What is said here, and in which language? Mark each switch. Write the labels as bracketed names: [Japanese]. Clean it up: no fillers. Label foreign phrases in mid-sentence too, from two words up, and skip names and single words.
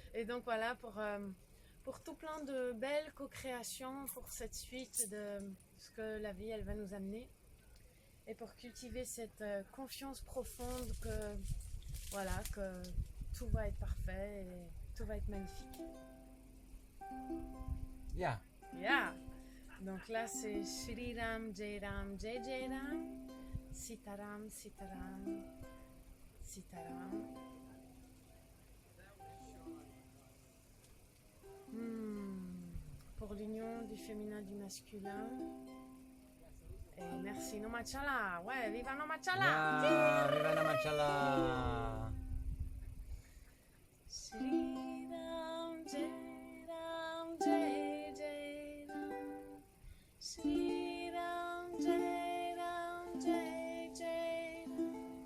[French] Et donc voilà, pour tout plein de belles co-créations pour cette suite de ce que la vie elle va nous amener et pour cultiver cette confiance profonde que voilà que tout va être parfait et tout va être magnifique. [English] Yeah. [Hindi] Yeah. [French] Donc là c'est [Hindi] श्री राम जय राम जय जय राम, सीताराम सीताराम सीताराम. [French] Pour l'union du féminin du masculin. Et merci Nomachala. Ouais, viva Nomachala. [English] Yeah, viva Namachala. [Hindi] श्री राम जय राम जय जय राम. श्री राम जय राम जय जय राम.